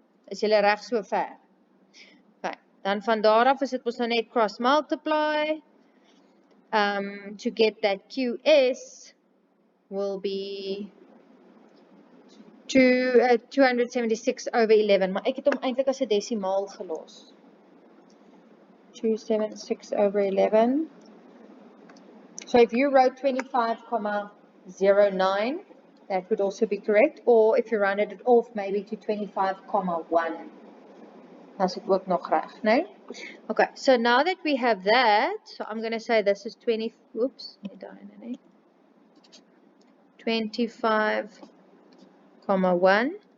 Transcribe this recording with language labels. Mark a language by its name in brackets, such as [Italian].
[Afrikaans] Is julle reg so ver? Okay, dan van daar af is dit mos nou net cross multiply. [English] to get that QS will be 276 over 11. [Afrikaans] Maar ek het hom eintlik as 'n desimaal gelos. [English] 276 over 11. So if you wrote 25,09, that would also be correct. Or if you rounded it off maybe to 25,1. [Afrikaans] As it ook nog reg, [English] no? Okay, so now that we have that, so I'm going to say this is 25,1.